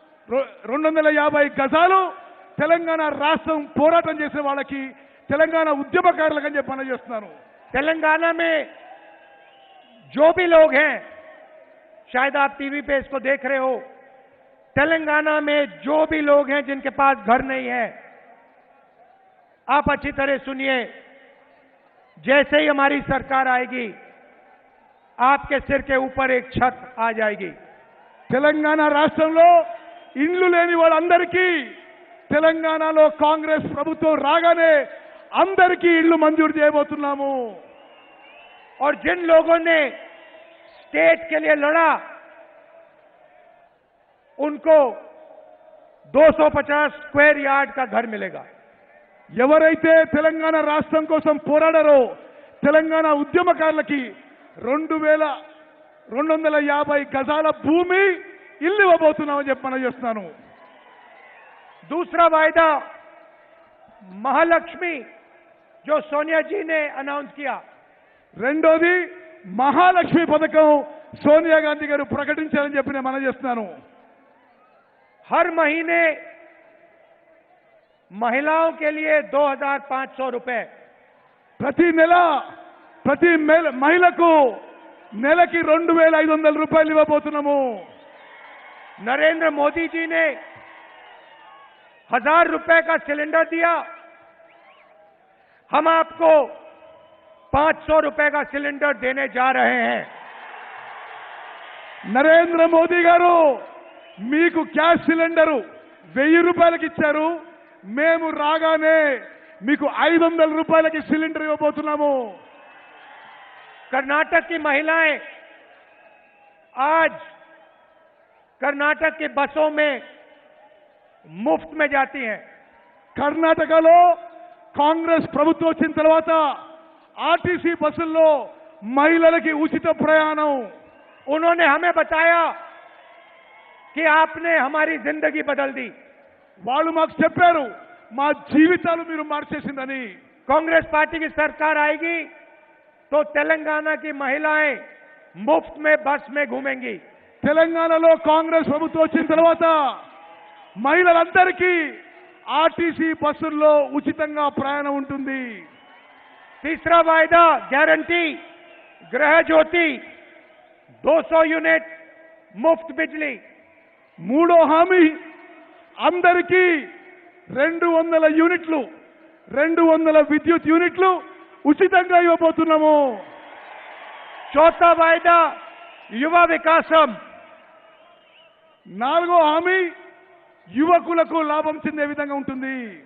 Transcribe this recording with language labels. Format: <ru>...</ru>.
<te>250 గజాలు తెలంగాణ రాష్ట్రం పోరాటం చేసే వాళ్ళకి, తెలంగాణ ఉద్యమకారులకు అని చెప్పి చేస్తున్నాను।</te> <hi>तेलंगाना में जो भी लोग हैं, शायद आप टीवी पे इसको देख रहे हो, तेलंगाना में जो भी लोग हैं जिनके पास घर नहीं है, आप अच्छी तरह सुनिए। जैसे ही हमारी सरकार आएगी, आपके सिर के ऊपर एक छत आ जाएगी।</hi> <te>తెలంగాణ రాష్ట్రంలో ఇండ్లు లేని వాళ్ళందరికీ తెలంగాణలో కాంగ్రెస్ ప్రభుత్వం రాగానే అందరికీ ఇళ్లు మంజూరు చేయబోతున్నాము।</te> <hi>और जिन लोगों ने स्टेट के लिए लड़ा, उनको 250 स्क्वायर यार्ड का घर मिलेगा।</hi> <te>ఎవరైతే తెలంగాణ రాష్ట్రం కోసం పోరాడారో తెలంగాణ ఉద్యమకారులకి 2250 గజాల భూమి ఇల్లు ఇవ్వబోతున్నామని చెప్పి చేస్తున్నాను।</te> <hi>दूसरा वायदा महालक्ष्मी, जो सोनिया जी ने अनाउंस किया।</hi> <te>రెండోది మహాలక్ష్మి పథకం సోనియా గాంధీ గారు ప్రకటించారని చెప్పి నేను మనం చేస్తున్నాను।</te> <hi>हर महीने महिलाओं के लिए 2500 रुपए,</hi> <te>ప్రతి నెల ప్రతి మహిళకు నెలకి 2500 రూపాయలు ఇవ్వబోతున్నాము।</te> <hi>नरेंद्र मोदी जी ने 1000 रुपए का सिलेंडर दिया, हम आपको 500 रुपए का सिलेंडर देने जा रहे हैं।</hi> <te>నరేంద్ర మోదీ గారు మీకు గ్యాస్ సిలిండరు 1000 రూపాయలకి ఇచ్చారు, మేము రాగానే మీకు 500 రూపాయలకి సిలిండర్ ఇవ్వబోతున్నాము।</te> <hi>कर्नाटक की महिलाएं आज कर्नाटक की बसों में मुफ्त में जाती हैं।</hi> <te>కర్ణాటకలో కాంగ్రెస్ ప్రభుత్వం వచ్చిన తర్వాత ఆర్టీసీ బస్సుల్లో మహిళలకి ఉచిత ప్రయాణం।</te> <hi>उन्होंने हमें बताया कि आपने हमारी जिंदगी बदल दी।</hi> <te>వాళ్ళు మాకు చెప్పారు మా జీవితాలు మీరు మార్చేసిందని।</te> <hi>कांग्रेस पार्टी की सरकार आएगी तो तेलंगाना की महिलाएं मुफ्त में बस में घूमेंगी।</hi> <te>తెలంగాణలో కాంగ్రెస్ ప్రభుత్వం వచ్చిన తర్వాత మహిళలందరికీ ఆర్టీసీ బస్సుల్లో ఉచితంగా ప్రయాణం ఉంటుంది।</te> <hi>तीसरा वायदा गारंटी गृह ज्योति 200 यूनिट मुफ्त बिजली।</hi> <te>మూడో హామీ అందరికీ 200 యూనిట్లు 200 విద్యుత్ యూనిట్లు ఉచితంగా ఇవ్వబోతున్నాము।</te> <hi>चौथा वायदा युवा विकासम।</hi> <te>నాలుగో హామీ యువకులకు లాభం చెందే విధంగా ఉంటుంది।</te>